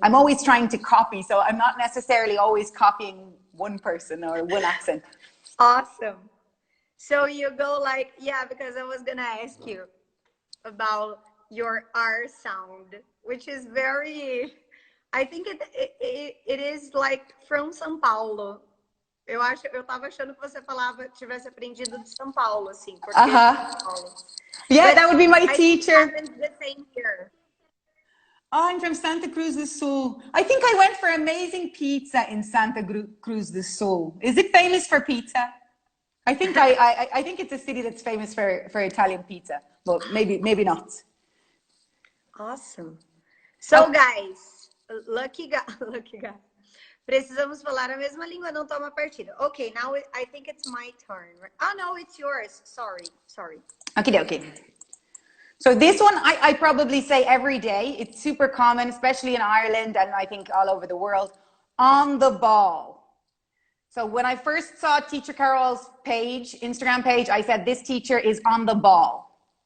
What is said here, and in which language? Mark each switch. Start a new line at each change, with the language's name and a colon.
English: I'm always trying to copy, so I'm not necessarily always copying one person or one accent. Awesome. So you go like, yeah, because I was gonna ask you about your R sound, which is very, I think it is like from São Paulo.
Portuguese: Eu tava achando que você tivesse aprendido de São Paulo, assim, porque São Paulo.
English: Yeah, that would be my teacher. The same here. Oh, I'm from Santa Cruz do Sul. I think I went for amazing pizza in Santa Cruz do Sul. Is it famous for pizza? I think I think it's a city that's famous for Italian pizza, but maybe not. Awesome. So, guys, lucky guy.
Portuguese: Precisamos falar a mesma língua, não toma partida.
English: Okay, now I think it's my turn. Oh, no, it's yours. Sorry. Okay. So this one, I probably say every day. It's super common, especially in Ireland and I think all over the world. On the ball. So when I first saw Teacher Carol's Instagram page, I said, this teacher is on the ball.